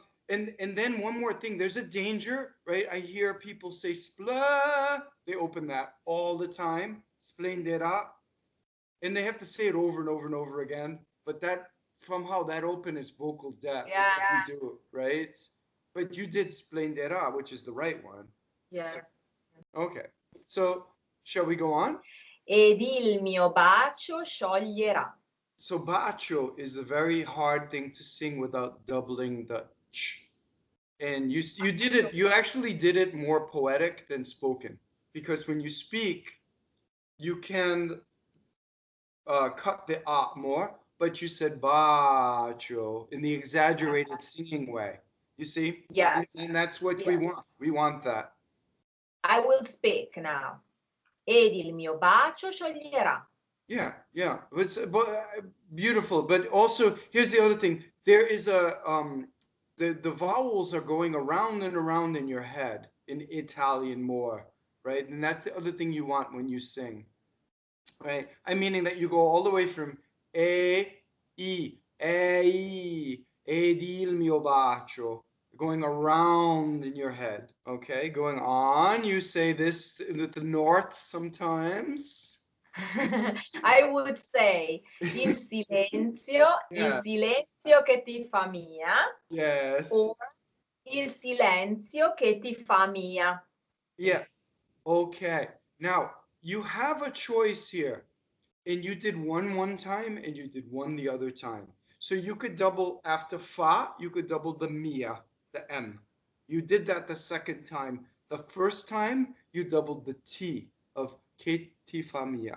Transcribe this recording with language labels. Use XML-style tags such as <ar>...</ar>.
<en>And then one more thing, there's a danger, right? I hear people say spla, they open that all the time, splenderà, and they have to say it over and over and over again. But that somehow that open is vocal depth if you do it, right? But you did splenderà, which is the right one. Yes. Okay, so shall we go on?</en> <it>Ed il mio bacio scioglierà.</it> <en>So bacio is a very hard thing to sing without doubling the ch. And you did it, you actually did it more poetic than spoken. Because when you speak, you can cut the more, but you said bacio in the exaggerated singing way. You see? Yes. And that's what we want. We want that. I will speak now.</en> <it>Ed il mio bacio scioglierà.</it> <en>Yeah. It's beautiful. But also, here's the other thing. There is the vowels are going around and around in your head in Italian more, right? And that's the other thing you want when you sing, right? I'm meaning that you go all the way from</en> <it>ed il mio bacio,</it> <en>going around in your head, okay? Going on, you say this with the north sometimes. I would say</en> <it>il silenzio che ti fa mia.</it> <en>Yes.</en> <it>Or il silenzio che ti fa mia.</it> <en>Yeah. Okay. Now, you have a choice here. And you did one time and you did one the other time. So you could double after fa, you could double the mia, the M. You did that the second time. The first time, you doubled the T of che ti fa mia.</en>